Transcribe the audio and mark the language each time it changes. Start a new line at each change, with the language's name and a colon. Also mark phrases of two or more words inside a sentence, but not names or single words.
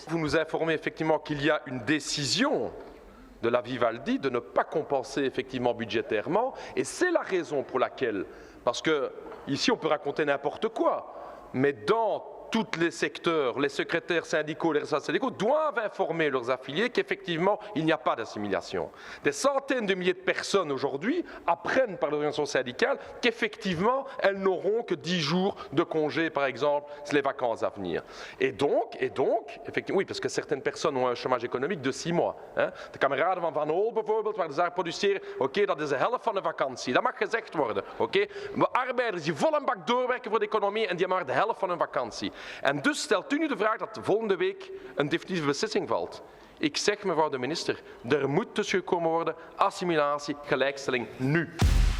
French: Vous nous informez effectivement qu'il y a une décision de la Vivaldi de ne pas compenser effectivement budgétairement, et c'est la raison pour laquelle, parce que ici on peut raconter n'importe quoi, mais dans tous les secteurs, les secrétaires syndicaux, les responsables syndicaux doivent informer leurs affiliés qu'effectivement, il n'y a pas d'assimilation. Des centaines de milliers de personnes aujourd'hui apprennent par l'organisation syndicale qu'effectivement, elles n'auront que 10 jours de congé, par exemple, les vacances à venir. Et donc, effectivement, oui, parce que certaines personnes ont un chômage économique de 6 mois. Hein.
Dutch: De kameraden van Van Hol bijvoorbeeld, waar de zaak produceren, oké, dat is de helft van de vakantie. Dat mag gezegd worden. Oké. Maar arbeiders die vol een bak doorwerken voor de economie en die hebben maar de helft van hun vakantie. En dus stelt u nu de vraag dat volgende week een definitieve beslissing valt. Ik zeg, mevrouw de minister, er moet tussengekomen worden, assimilatie, gelijkstelling, nu.